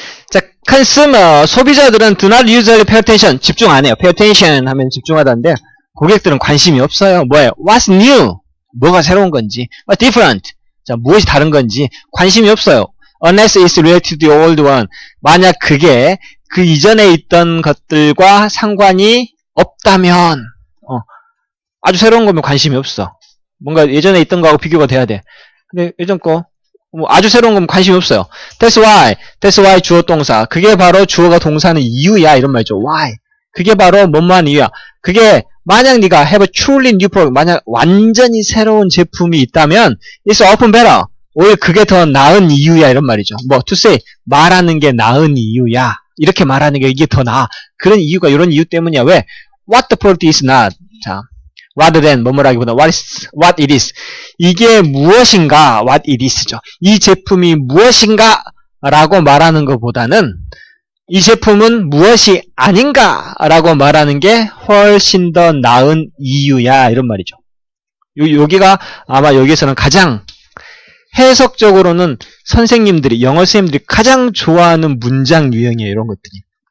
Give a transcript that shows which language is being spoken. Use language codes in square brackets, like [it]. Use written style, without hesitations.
[en] 자, consumer, [ko] 소비자들은 [en] do not usually pay attention, [ko] 집중 안 해요. [en] pay attention [ko] 하면 집중하다는데, 고객들은 관심이 없어요. 뭐예요? [en] What's new? [ko] 뭐가 새로운 건지. [en] What's different? [ko] 자, 무엇이 다른 건지 관심이 없어요. [en] Unless it's related to the old one. [ko] 만약 그게 그 이전에 있던 것들과 상관이 없다면, 아주 새로운 거면 관심이 없어. 뭔가 예전에 있던 거하고 비교가 돼야 돼. 근데 예전 거, 아주 새로운 거면 관심이 없어요. [en] That's why [ko] 주어 동사. 그게 바로 주어가 동사는 이유야. 이런 말이죠. [en] Why? [ko] 그게 바로 뭐뭐한 이유야. 그게 만약 네가 [en] have a truly new product, [ko] 만약 완전히 새로운 제품이 있다면 [en] it's often better. [ko] 오히려 그게 더 나은 이유야. 이런 말이죠. [en] to say, [ko] 말하는 게 나은 이유야. 이렇게 말하는 게 이게 더 나아. 그런 이유가 이런 이유 때문이야. 왜? [en] What the product is not. 자, rather than [ko] 뭐뭐라기보다 [en] what it is. [ko] 이게 무엇인가? [en] What it is [ko] 죠. 이 제품이 무엇인가? 라고 말하는 것보다는 이 제품은 무엇이 아닌가? 라고 말하는 게 훨씬 더 나은 이유야. 이런 말이죠. 여기가 아마 여기서는 가장 해석적으로는 선생님들이, 영어 선생님들이 가장 좋아하는 문장 유형이에요. 이런 것들이.